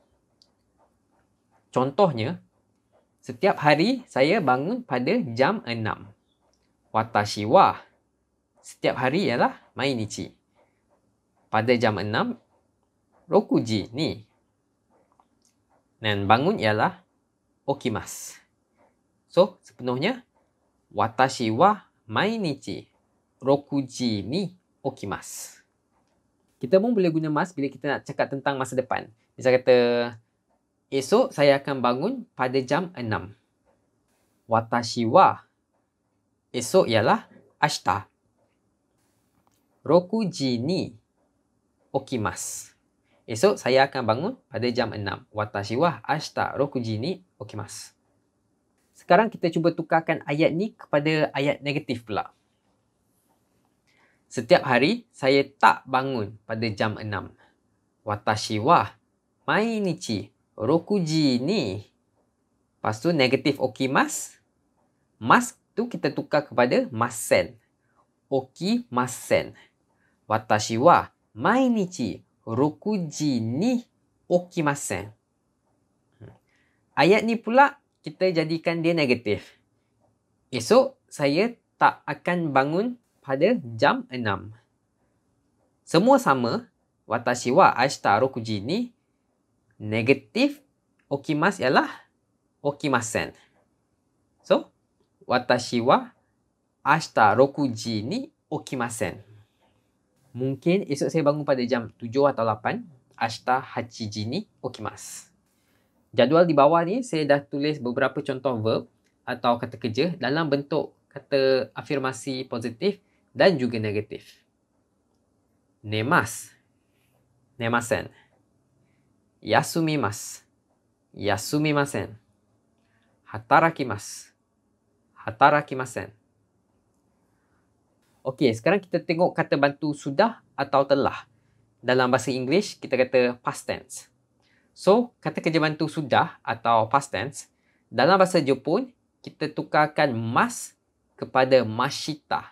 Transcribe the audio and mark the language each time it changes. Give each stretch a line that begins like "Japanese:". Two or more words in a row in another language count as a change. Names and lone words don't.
Malay: Contohnya, setiap hari saya bangun pada jam 6.
Japanese: わたしは
Malay: setiap hari ialah mainichi. Pada jam 6,
Japanese: ろくじに.
Malay: Dan bangun ialah okimasu. So, sepenuhnya,
Japanese: わたしはまいにちろくじにおきます.
Malay: Kita pun boleh guna mas bila kita nak cakap tentang masa depan. Misal kata, esok saya akan bangun pada jam 6.
Japanese: わたしは
Malay: esok ialah ashita.
Japanese: ろくじにおきます.
Malay: Esok saya akan bangun pada jam 6.
Japanese: わたしはあしたろくじにおきます.
Malay: Sekarang kita cuba tukarkan ayat ni kepada ayat negatif pula. Setiap hari saya tak bangun pada jam 6.
Japanese: わたしはまいにちろくじに.
Malay: Lepas tu negatif okimasu. Mas tu kita tukar kepada masen. Okimasen.
Japanese: わたしはまいにちろくじにおきません.
Malay: Ayat ni pula kita jadikan dia negatif. Esok saya tak akan bangun pada jam 6. Semua sama.
Japanese: わたしはあしたろくじに.
Malay: Negatif okimasu ialah okimasen. So,
Japanese: わたしはあしたろくじにおきません.
Malay: Mungkin esok saya bangun pada jam 7 atau 8.
Japanese: あしたはちじにおきます.
Malay: Jadual di bawah ni saya dah tulis beberapa contoh verb atau kata kerja dalam bentuk kata afirmasi positif dan juga negatif.
Japanese: ねます。ねません. やすみます。やすみません. はたらきます。はたらきません.
Malay: Okey, sekarang kita tengok kata bantu sudah atau telah. Dalam bahasa Inggeris, kita kata
English: past tense.
Malay: So, kata kerja bantu sudah atau
English: past tense,
Malay: dalam bahasa Jepun, kita tukarkan mas kepada mashita.